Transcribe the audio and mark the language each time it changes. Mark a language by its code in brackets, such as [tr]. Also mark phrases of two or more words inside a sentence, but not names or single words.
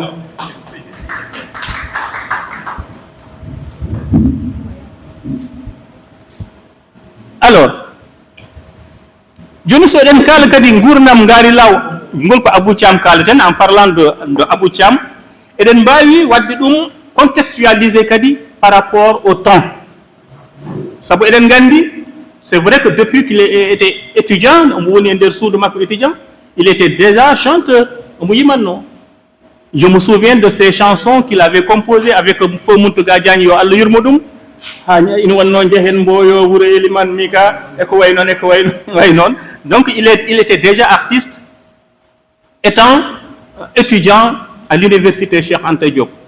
[ff] Alors joni so eɗen kala kadi gurdam Ngari Law ngol ko Abou Thiam kaleten [fr] en parlant de Abou Thiam, [ff] eɗen mbawi wadde ɗum contextualiser kadi [fr] par rapport au temps. [ff] Sabu eɗen gandi, [fr] c'est vrai que depuis qu'il était étudiant, il était déjà chanteur. Je me souviens de ces chansons qu'il avait composées avec Feu Mountaga Diagne [ff] yo Allah yurmodum. [fr] Donc il était déjà artiste étant étudiant à l'université Cheikh Anta Diop.